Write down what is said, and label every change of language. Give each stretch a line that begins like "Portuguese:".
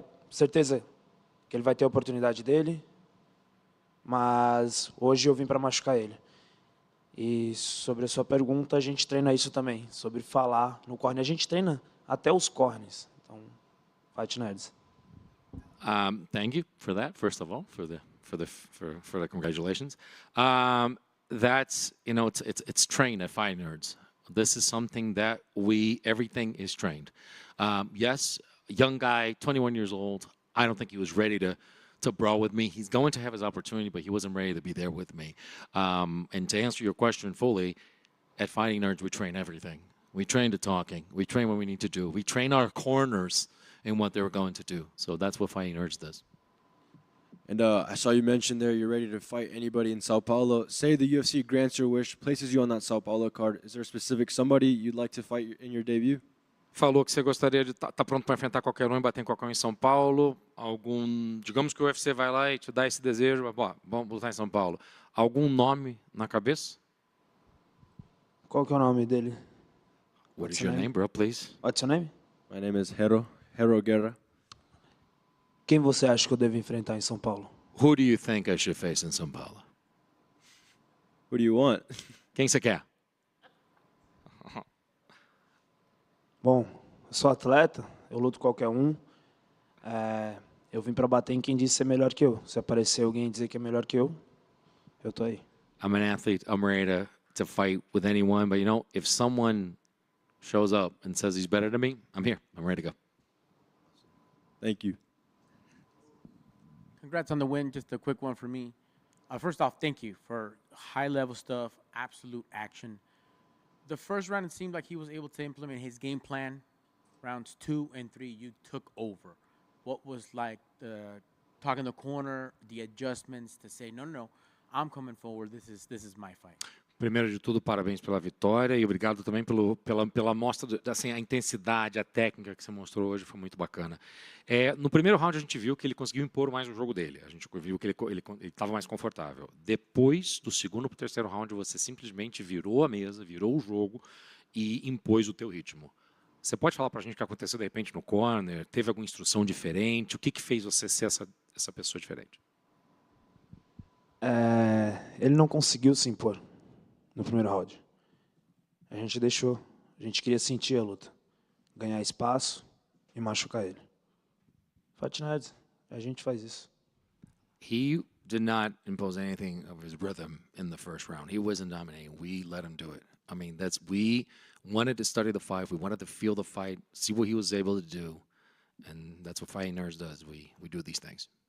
Portuguese: Certeza que ele vai ter a oportunidade dele, mas hoje eu vim para machucar ele. E sobre a sua pergunta, a gente treina isso também, sobre falar no corner. A gente treina até os corners. Então, Fight Nerds.
English: Thank you for that, first of all, for the congratulations. That's, it's trained at Fight Nerds. This is something that everything is trained. Yes, young guy, 21 years old. I don't think he was ready to brawl with me. He's going to have his opportunity, but he wasn't ready to be there with me. And to answer your question fully, at Fighting Nerds, we train everything. We train the talking. We train what we need to do. We train our corners in what they're going to do. So that's what Fighting Nerds does. And I saw you mention there you're ready to fight anybody in Sao Paulo. Say the UFC grants your wish, places you on that Sao Paulo card. Is there a specific somebody you'd like to fight in your debut?
Portuguese: Falou que você gostaria de estar pronto para enfrentar qualquer um e bater em qualquer um em São Paulo. Digamos que o UFC vai lá e te dá esse desejo, vamos lutar em São Paulo. Algum nome na cabeça? Qual que é o nome dele?
English: What is your name, bro, please? What's your name? My name is Hero Guerra.
Portuguese: Quem você acha que eu devo enfrentar em São Paulo?
English: Who do you think I should face in São Paulo? What do you want?
Portuguese: Quem você quer? Bom, eu sou atleta, eu luto qualquer um. Eu vim para bater em quem disse ser melhor que eu. Se aparecer alguém e dizer que é melhor que eu tô aí.
English: I'm an athlete. I'm ready to fight with anyone. But, if someone shows up and says he's better than me, I'm here. I'm ready to go. Thank you. Congrats on the win. Just a quick one for me. First off, thank you for high-level stuff, absolute action. The first round, it seemed like he was able to implement his game plan. Rounds 2 and 3, you took over. What was like the talk in the corner, the adjustments to say, no, I'm coming forward. This is my fight.
Portuguese: Primeiro de tudo, parabéns pela vitória e obrigado também pela mostra, assim, a intensidade, a técnica que você mostrou hoje foi muito bacana. No primeiro round a gente viu que ele conseguiu impor mais o jogo dele, a gente viu que ele estava mais confortável. Depois do segundo para o terceiro round você simplesmente virou a mesa, virou o jogo e impôs o teu ritmo. Você pode falar para a gente o que aconteceu de repente no corner? Teve alguma instrução diferente? O que fez você ser essa pessoa diferente? Ele não conseguiu se impor no primeiro round. A gente deixou. A gente queria sentir a luta. Ganhar espaço e machucar ele. Fight Nerds, a gente faz isso.
English: He did not impose anything of his rhythm in the first round. He wasn't dominating. We let him do it. I mean, we wanted to study the fight. We wanted to feel the fight, see what he was able to do. And that's what Fighting Nerds does. We do these things.